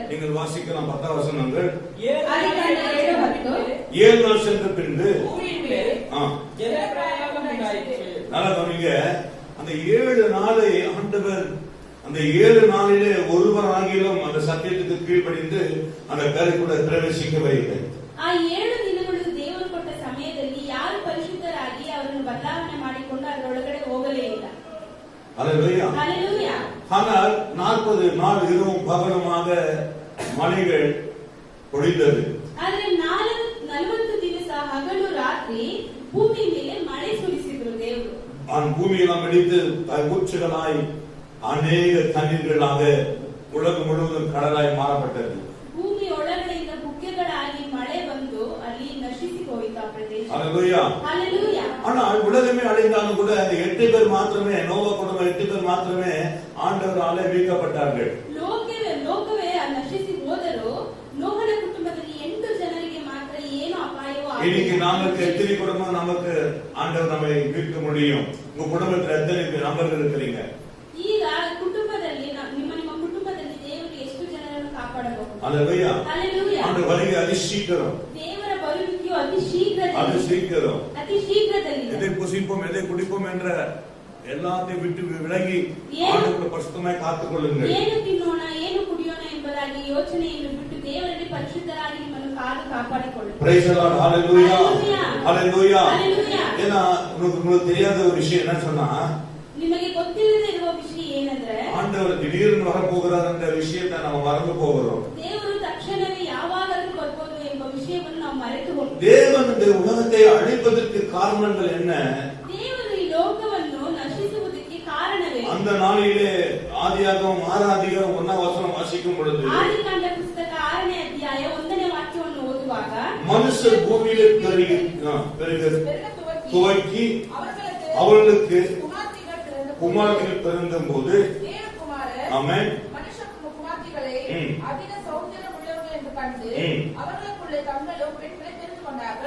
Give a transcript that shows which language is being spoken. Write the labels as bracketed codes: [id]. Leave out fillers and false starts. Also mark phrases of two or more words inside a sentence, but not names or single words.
[ta] நீங்கள் வாசிக்கலாம் 10 வசனங்கள். 7 நாள் சென்ற பின்பு பூமியின் மேல் ஜலப்பிரளயம் உண்டாயிற்று. நல்லா கவனிங்க, அந்த 7 நாளை ஆண்டவர் அந்த 7 நாளிலே ஒருவராகிலும் அந்த சத்தியத்துக்கு கீழ்ப்படிந்து அந்த கரைக்குள்ள பிரவேசிக்கவில்லை. [kn] ಆ 7 ದಿನಗಳು ದೇವರು ಕೊಟ್ಟ ಸಮಯದಲ್ಲಿ ಯಾರು ಪರಿಶುದ್ಧರಾಗಿ ಅವರನ್ನು ಬದಲಾವಣೆ ಮಾಡಿಕೊಂಡು ಅದರೊಳಗಡೆ ಹೋಗಲೇ ಇಲ್ಲ. [ta] ஹalleluya. ஹalleluya. ஆனால் 40 நாள் இரவும் பகலுமாக மழைகள் பொழிந்தது. [kn] ಆದರೆ 40 ದಿವಸ ಹಗಲು ರಾತ್ರಿ ಭೂಮಿ ಮೇಲೆ ಮಳೆ ಸುರಿಸಿದ್ರು ದೇವರು. [ta] பூமியெல்லாம் வெடித்து ஊற்றுகளாய் அநேக தண்ணீர்களாக உலகம் முழுவதும் கடலாய் மாறப்பட்டது. [kn] ಭೂಮಿ ಒಳಗಡೆಯಿಂದ ಬುಗ್ಗೆಗಳಾಗಿ ಮಳೆ ಬಂದು ಅಲ್ಲಿ ನಶಿಸಿ ಹೋಯಿತು ಆ ಪ್ರದೇಶ. [ta] ஹalleluya. ஹalleluya. ஆனால் உலகமே அழிந்தாலும் கூட அந்த 8 பேர் மாத்திரமே, நோவா குடும்பம் 8 பேர் மாத்திரமே ஆண்டவராலே மீட்கப்பட்டார்கள். [kn] ಲೋಕವೇ ನಶಿಸಿ ಹೋದರೂ ನೋಹನ ಕುಟುಂಬದಲ್ಲಿ 8 ಜನರಿಗೆ ಮಾತ್ರ ಏನು ಅಪಾಯವೂ [ta] இன்னைக்கு [kn] ಆಗಲಿಲ್ಲ. [ta] நமக்கு எத்தனை குடும்பம் நமக்கு ஆண்டவர் நம்மை மீட்க முடியும்? உங்க குடும்பத்துல எத்தனை நபர்கள் இருக்கிறீங்க? [kn] ಈಗ ಕುಟುಂಬದಲ್ಲಿ ನಿಮ್ಮ ಕುಟುಂಬದಲ್ಲಿ ದೇವರು ಎಷ್ಟು ಜನರನ್ನು ಕಾಪಾಡಬಹುದು? [ta] ஹalleluya. ஹalleluya. ஆண்டவர் வருகை அதிசீக்கிரம், [kn] ದೇವರ ಬರುವಿಕೆಯು ಅತಿ ಶೀಘ್ರದಲ್ಲಿ [ta] அதிசீக்கிரம். [kn] ಅತಿ ಶೀಘ್ರದಲ್ಲಿ. [ta] எதை புசிப்போம் எதை குடிப்போம் என்ற எல்லாத்தையும் விட்டு விலகி ஆண்டவரை பரிசுத்தமாய் காத்துக் கொள்ளுங்கள். [kn] ಏನು ತಿನ್ನೋಣ ಏನು ಕುಡಿಯೋಣ ಎಂಬುದಾಗಿ ಯೋಚನೆಯನ್ನು ಬಿಟ್ಟು ದೇವರಲ್ಲಿ ಪರಿಶುದ್ಧರಾಗಿ ನಿಮ್ಮನ್ನು ಕಾಪಾಡಿಕೊಳ್ಳಿ. [en] Praise the Lord. Hallelujah. Hallelujah. Hallelujah. [ta] ஏன்னா உங்களுக்கு தெரியாத ஒரு விஷயம் என்ன சொன்னா, [kn] ನಿಮಗೆ ಗೊತ್ತಿಲ್ಲದೆ ಇರುವ ವಿಷಯ ಏನಂದ್ರೆ [ta] ஆண்டவர் திடீர்னு வரப்போகிறார் என்ற விஷயத்தை நம்ம மறந்து போகிறோம். [kn] ದೇವರು ತಕ್ಷಣವೇ ಯಾವಾಗಲೂ ಬರ್ಬೋದು ಎಂಬ ವಿಷಯವನ್ನು ನಾವು ಮರೆತು ಹೋಗ್ತೀವಿ. [ta] தேவன் இந்த உலகத்தை அழிப்பதற்கு காரணங்கள் என்ன? [kn] ದೇವರು ಈ ಲೋಕವನ್ನು ನಶಿಸುವುದಕ್ಕೆ ಕಾರಣವೇ? [ta] அந்த நாளிலே ஆதியாகமம் 6 அதிகாரம் 1 வசனம் வாசிக்கும் பொழுது [kn] ಆದಿಕಾಂಡ ಪುಸ್ತಕ 6ನೇ ಅಧ್ಯಾಯ 1ನೇ ವಾಕ್ಯವನ್ನು ಓದುವಾಗ [ta] மனுஷர் பூமியிலே துவக்கி அவர்களுக்கு குமாரர்கள் பிறந்தும் போது ஆமென் அதிக சௌந்தரியம் உள்ளவர்கள் என்று கண்டு அவர்களுக்குள்ளே தங்களும் பெண்களை தெரிந்து கொண்டார்கள்.